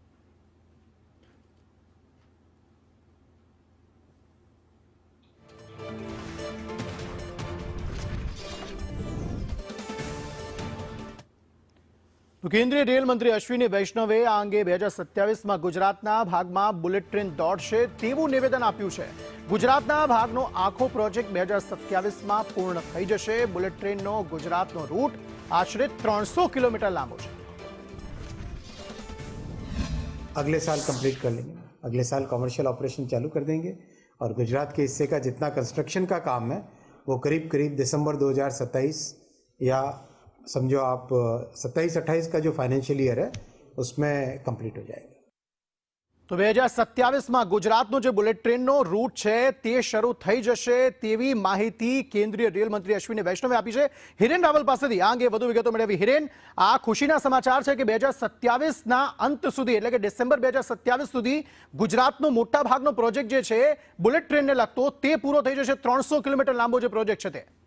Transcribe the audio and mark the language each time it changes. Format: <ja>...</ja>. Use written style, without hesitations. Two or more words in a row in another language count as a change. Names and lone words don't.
<gu>તો કેન્દ્રીય રેલ મંત્રી અશ્વિની વૈષ્ણવે આ અંગે 2027 में ગુજરાતના ભાગમાં બુલેટ ટ્રેન દોડશે તેવું નિવેદન આપ્યું છે। ગુજરાતના ભાગનો આખો પ્રોજેક્ટ 2027 में પૂર્ણ થઈ જશે। બુલેટ ટ્રેનનો ગુજરાતનો રૂટ આશરે 300 કિલોમીટર લાંબો છે।</gu> <hi>अगले साल कंप्लीट कर लेंगे, अगले साल</hi> <en>commercial operation</en> <hi>चालू कर देंगे और गुजरात के हिस्से का जितना कंस्ट्रक्शन का काम है वो करीब करीब दिसंबर 2027 या समझो आप 27-28 का जो</hi> <en>financial year</en> <hi>है उसमें कंप्लीट हो जाएगा।</hi> <gu>તો 2027 में ગુજરાતનો जो બુલેટ ટ્રેનનો રૂટ है તે શરૂ થઈ જશે તેવી માહિતી કેન્દ્રીય રેલ મંત્રી અશ્વિની વૈષ્ણવે આપી છે। હિરેન રાવલ પાસેથી આ અંગે વધુ વિગતો મેળવી। હિરેન, આ ખુશીના સમાચાર છે કે 2027 ના અંત સુધી એટલે કે ડિસેમ્બર 2027 સુધી ગુજરાતનો મોટા ભાગનો પ્રોજેક્ટ જે છે બુલેટ ટ્રેનને લગતો તે પૂરો થઈ જશે। 300 કિલોમીટર લાંબો જે પ્રોજેક્ટ છે તે।</gu>